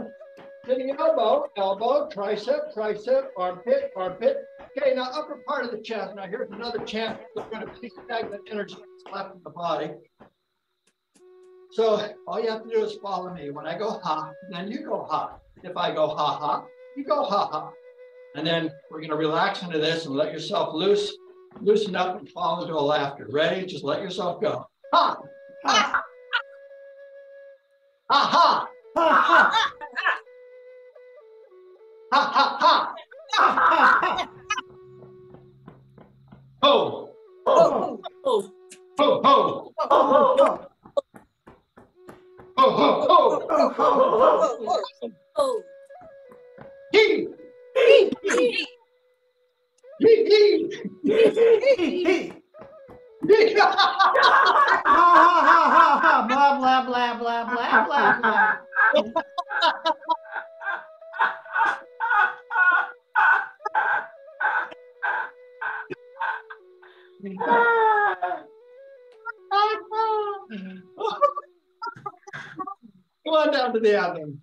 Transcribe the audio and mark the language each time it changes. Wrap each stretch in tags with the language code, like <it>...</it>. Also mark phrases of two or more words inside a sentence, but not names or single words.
<en>To the elbow, elbow, tricep, tricep, armpit, armpit. Okay, now upper part of the chest. Now here's another chance. We're going to release stagnant energy that's left in the body. So all you have to do is follow me. When I go ha, then you go ha. If I go ha ha, you go ha ha. And then we're going to relax into this and let yourself loosen up and fall into a laughter. Ready? Just let yourself go. Ha! Ha! Ha ha! Ha ha! Ha ha ha! Ha ha! Ho! Ho! Ho ho! Ho ho ho! Ho ho ho! Ho ho ho! Hee! Hee hee! Hee Hee hee! hee! Ha ha ha ha! Blah blah blah blah blah blah blah. Come on down to the abdomen.</en>